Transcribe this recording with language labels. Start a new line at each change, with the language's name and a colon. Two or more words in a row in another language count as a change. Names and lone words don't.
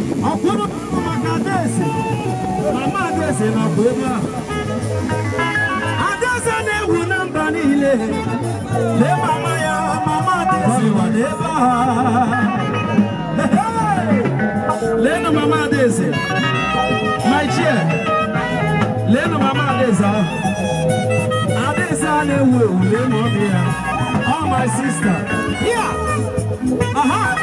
Igbo: Ọ kwuru maka Adaeze. Mama Adaeze nọkwa ebe a. Adaeze na-ewu na mba niile. Lee mama ya, mama Adaeze nọ n'ebe a. Hey! Leenụ mama Adaeze.
English: My chair.
Igbo: Leenụ mama Adaeze ahụ. Adaeze a na-ewu ewu, leenụ ọ dị ya.
English: Oh, my sister. Yeah. Aha.